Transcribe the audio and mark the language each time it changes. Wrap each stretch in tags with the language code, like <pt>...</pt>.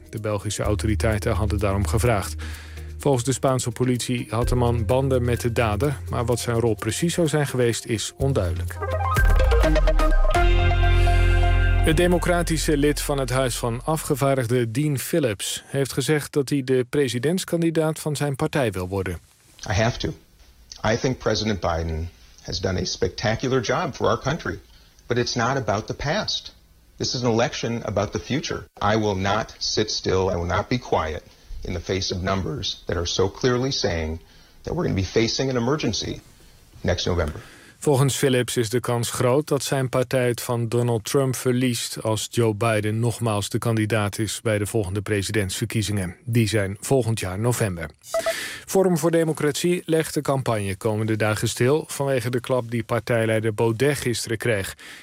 <nl>De Belgische autoriteiten hadden daarom gevraagd. Volgens de Spaanse politie had de man banden met de dader, maar wat zijn rol precies zou zijn geweest is onduidelijk. Het democratische lid van het Huis van Afgevaardigden, Dean Phillips, heeft gezegd dat hij de presidentskandidaat van zijn partij wil worden.</nl> <en>I have to. I think President Biden has done a spectacular job for our country. But it's not about the past. This is an election about the future. I will not sit still. I will not be quiet in the face of numbers that are so clearly saying that we're going to be facing an emergency next November.</en> <nl>Volgens Phillips is de kans groot dat zijn partij het van Donald Trump verliest als Joe Biden nogmaals de kandidaat is bij de volgende presidentsverkiezingen. Die zijn volgend jaar november. Forum voor Democratie legt de campagne komende dagen stil vanwege de klap die partijleider Baudet gisteren kreeg.</nl>